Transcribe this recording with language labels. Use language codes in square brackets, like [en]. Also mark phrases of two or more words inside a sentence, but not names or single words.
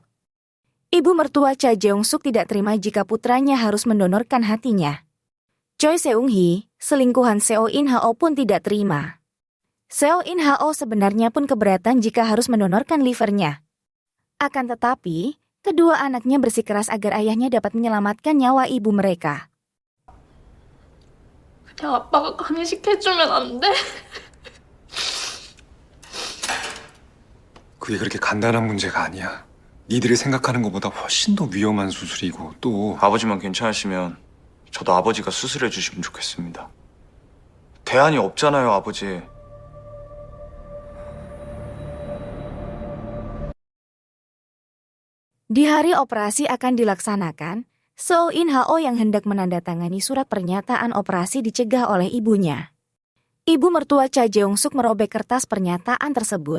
[id] Ibu mertua Cha Jeong-suk tidak terima jika putranya harus mendonorkan hatinya. Choi Seung-hee, selingkuhan Seo In-ho pun tidak terima. Seo In-ho sebenarnya pun keberatan jika harus mendonorkan livernya. Akan tetapi, kedua anaknya bersikeras agar ayahnya dapat menyelamatkan nyawa ibu mereka. [ko] 그냥 아빠가 간이식해주면 안 돼? 그게 그렇게 간단한 문제가 아니야. 니들이 생각하는 것보다 훨씬 더 위험한 수술이고 또 아버지만 괜찮으시면 저도 아버지가 수술해 주시면 좋겠습니다. 대안이 없잖아요, 아버지. [id] Di hari operasi akan dilaksanakan, Seo In-ho yang hendak menandatangani surat pernyataan operasi dicegah oleh ibunya. Ibu mertua Cha Jeong-suk merobek kertas pernyataan tersebut.